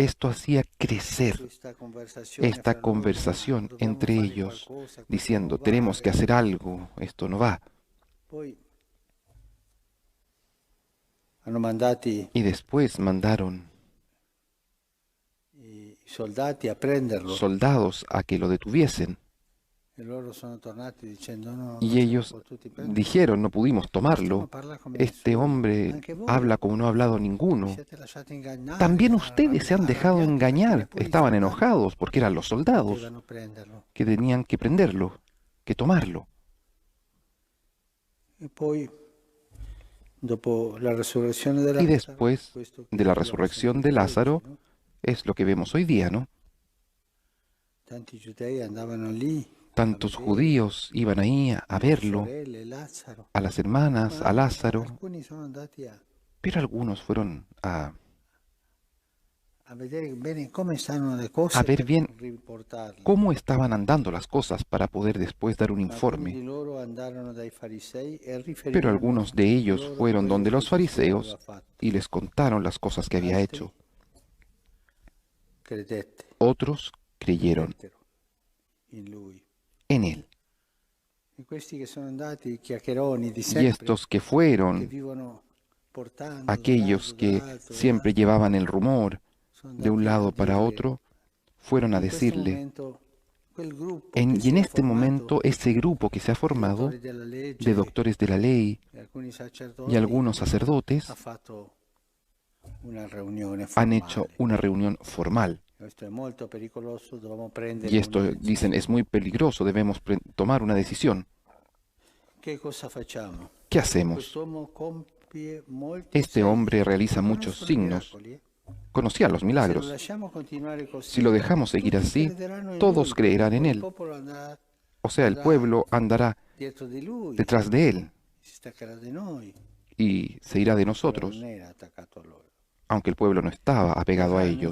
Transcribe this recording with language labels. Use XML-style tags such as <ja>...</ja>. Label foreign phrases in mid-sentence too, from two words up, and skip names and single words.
<es>Esto hacía crecer</es> <it>questa conversazione</it> <es>esta</es> <it>fra loro, ma</it> <es>conversación</es> <it>dobbiamo</it> <es>entre</es> <it>fare</it> <es>ellos,</es> <it>qualcosa, questo non</it> <es>diciendo,</es> <it>va.</it> <es>tenemos que hacer algo, esto no va.</es> <it>Poi hanno mandati</it> <es>Y después mandaron</es> <it>i soldati a prenderlo</it> <es>soldados a que lo detuviesen.</es> <it>e loro sono tornati dicendo no, non</it> <es>Y</es> <it>siamo</it> <es>ellos</es> <it>potuti prenderlo.</it> <es>dijeron, no pudimos</es> <it>Stiamo a</it> <es>tomarlo.</es> <it>parlare come</it> <es>Este</es> <it>nessuno.</it> <es>hombre</es> <it>Anche voi</it> <es>habla como no ha hablado</es> <it>vi</it> <es>ninguno.</es> <it>siete lasciati ingannare,</it> <es>También ustedes se han dejado</es> <it>arrabbiati perché</it> <es>engañar.</es> <it>neppure i</it> <es>Estaban</es> <it>soldati</it> <es>enojados porque eran los soldados</es> <it>potevano prenderlo.</it> <es>que tenían que prenderlo, que tomarlo.</es> <it>E poi, dopo la resurrezione di</it> <es>Y</es> <it>Lazzaro,</it> <es>después</es> <it>questo che</it> <es>de la</es> <it>abbiamo</it> <es>resurrección de</es> <it>sentito oggi,</it> <es>Lázaro,</es> <it>no?</it> <es>es lo que vemos hoy día, ¿no?</es> <it>Tanti giudei andavano lì a</it> <es>Tantos</es> <it>vedere</it> <es>judíos iban ahí a</es> <it>le</it> <es>verlo,</es> <it>sorelle, Lazzaro,</it> <es>a las hermanas, a</es> <it>ma</it> <es>Lázaro,</es> <it>alcuni sono andati</it> <es>pero algunos fueron</es> <it>a vedere bene come stanno le</it> <es>a</es> <it>cose</it> <es>ver</es> <it>per</it> <es>bien</es> <it>riportarle.</it> <es>cómo estaban andando las cosas para poder después dar un</es> <it>Ma alcuni di</it> <es>informe.</es> <it>loro andarono dai farisei e</it> <es>Pero</es> <it>riferirono</it> <es>algunos de ellos</es> <it>loro</it> <es>fueron</es> <it>quello</it> <es>donde</es> <it>che</it> <es>los</es> <it>Gesù aveva</it> <es>fariseos</es> <it>fatto.</it> <es>y les contaron las cosas que había</es> <it>Altri</it> <es>hecho. Otros creyeron</es> <it>credettero in lui.</it> <es>en él.</es> <it>E questi che sono andati, chiacchieroni di</it> <es>Y</es> <it>sempre,</it> <es>estos que</es> <it>che</it> <es>fueron,</es> <it>vivono portando</it> <es>aquellos que</es> <it>dall'alto,</it> <es>siempre llevaban el rumor</es> <it>sono</it> <es>de un</es> <it>andati a</it> <es>lado para</es> <it>dire</it> <es>otro, fueron a</es> <it>in questo</it> <es>decirle,</es> <it>momento quel gruppo che</it> <es>y en</es> <it>si è</it> <es>este</es> <it>formato</it> <es>momento ese grupo que se ha</es> <it>di</it> <es>formado</es> <it>dottori della</it> <es>de</es> <it>legge</it> <es>doctores de la ley</es> <it>e alcuni</it> <es>y</es> <it>sacerdoti</it> <es>algunos</es> <it>ha</it> <es>sacerdotes</es> <it>fatto una riunione</it> <es>han hecho</es> <it>formale.</it> <es>una reunión formal.</es> <it>Questo è molto pericoloso, dobbiamo prendere</it> <es>Y</es> <it>una</it> <es>esto, dicen,</es> <it>decisione.</it> <es>es muy peligroso, debemos tomar una decisión.</es> <it>Che cosa facciamo?</it> <es>¿Qué hacemos?</es> <it>Quest'uomo compie</it> <es>Este hombre realiza muchos signos. Conocía los milagros. Si lo dejamos seguir así, todos creerán en él. O sea, el pueblo andará detrás de él y se irá de nosotros, aunque el pueblo no estaba apegado a ellos.</es>